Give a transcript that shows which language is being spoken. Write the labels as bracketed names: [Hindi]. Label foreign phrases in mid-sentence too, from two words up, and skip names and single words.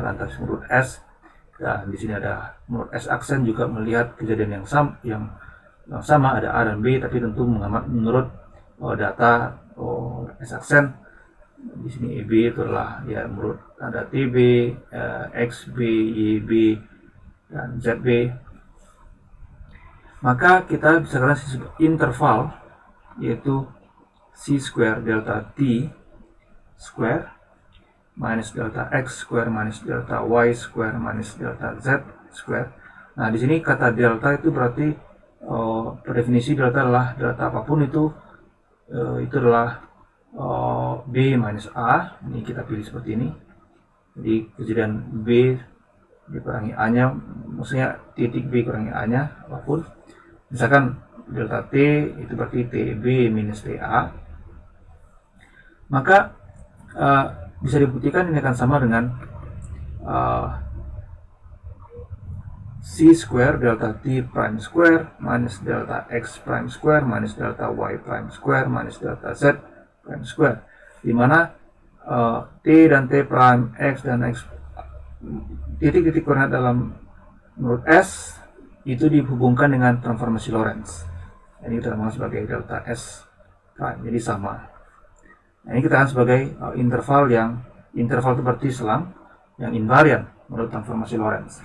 [Indonesian] Lantas menurut S, dan di sini ada menurut S aksen juga melihat kejadian yang sama, ada A dan B, tapi tentu menurut data S aksen. Di sini EB itu adalah ya menurut ada TB, XB, YB, dan ZB. Maka kita bisa kasih interval yaitu [English] C square delta T square minus delta X square minus delta Y square minus delta Z square. [Indonesian] Nah, di sini kata delta itu berarti per definisi delta adalah delta apapun itu adalah B minus A. Ini kita pilih seperti ini. Jadi kejadian B dikurangi A nya, maksudnya titik B kurangi A nya apapun. Misalkan delta T itu berarti TB minus TA. Maka bisa dibuktikan ini akan sama dengan [English] C square delta T prime square minus delta X prime square minus delta Y prime square minus delta Z prime square, [Indonesian] di mana T dan [English] T prime, [Indonesian] X dan X, titik-titik koordinat dalam menurut S itu dihubungkan dengan transformasi Lorentz. Ini kita namakan sebagai [English] delta S prime, [Indonesian] jadi sama. Nah, ini kita akan sebagai interval itu berarti selang yang invarian menurut transformasi Lorentz.